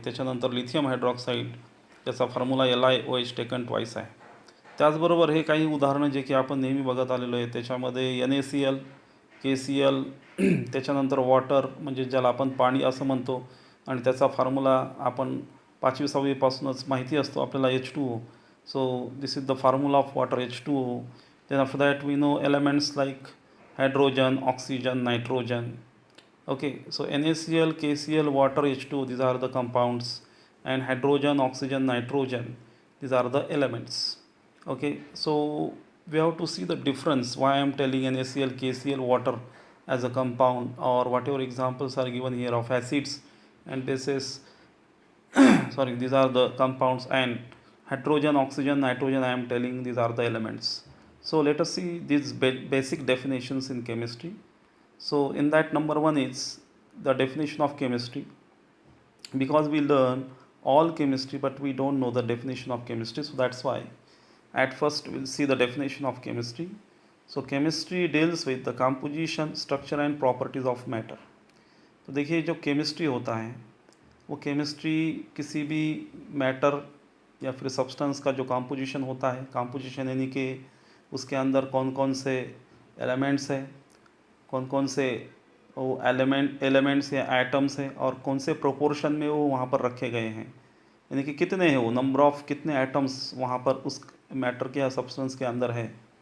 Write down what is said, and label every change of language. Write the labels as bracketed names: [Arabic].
[Marathi] त्याच्यानंतर lithium hydroxide ज्याचा formula LiOH [English] taken twice [Marathi] आहे. त्याचबरोबर हे काही उदाहरणं जे की आपण नेहमी बघत आलेलो आहे, त्याच्यामध्ये NaCl, KCl, त्याच्यानंतर वॉटर म्हणजे ज्याला आपण पाणी असं म्हणतो, आणि त्याचा फॉर्म्युला आपण 5वी-6वीपासूनच माहिती असतो आपल्याला, H2O. [English] So this is the formula of water, H2O. Then after that we know elements like hydrogen, oxygen, nitrogen. Okay, so NaCl, KCl, water, H2O, these are the compounds, and hydrogen, oxygen, nitrogen, these are the elements. Okay, so we have to see the difference why I am telling NaCl, KCl, water as a compound, or whatever examples are given here of acids and bases. Sorry, these are the compounds, and hydrogen, oxygen, nitrogen, I am telling these are the elements. So let us see these basic definitions in chemistry. So in that, number one is the definition of chemistry, because we learn all chemistry but we don't know the definition of chemistry. So that's why at first we'll see the definition of chemistry. So chemistry deals with the composition, structure and properties of matter. [Hindi] तो देखिए, जो chemistry होता है वो chemistry किसी भी matter या फिर सब्सटेंस का जो कंपोजिशन होता है, कंपोजिशन यानी कि उसके अंदर कौन कौन से एलिमेंट्स हैं, कौन कौन से वो एलिमेंट्स या एटम्स हैं, और कौन से प्रोपोर्शन में वो वहाँ पर रखे गए हैं, यानी कि कितने हैं वो, नंबर ऑफ़ कितने एटम्स वहाँ पर उस मैटर के या सब्सटेंस के अंदर है।